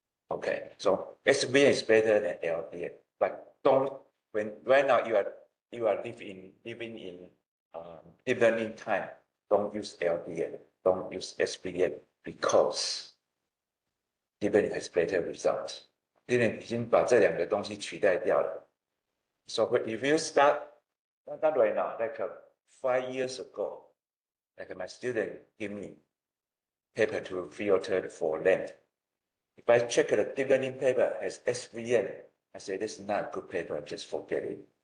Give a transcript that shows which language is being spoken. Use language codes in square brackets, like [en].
[en] Okay, so SVM is better than LDA. But don't when right now you are living in deep learning time. Don't use LDA. Don't use SVM because deep learning has better results. [zh] deep learning已经把这两个东西取代掉了。 [en] So if you start not right now, like 5 years ago, like my student give me paper to filter for length. If I check the deep learning paper has SVM, I say this is not a good paper, just forget it.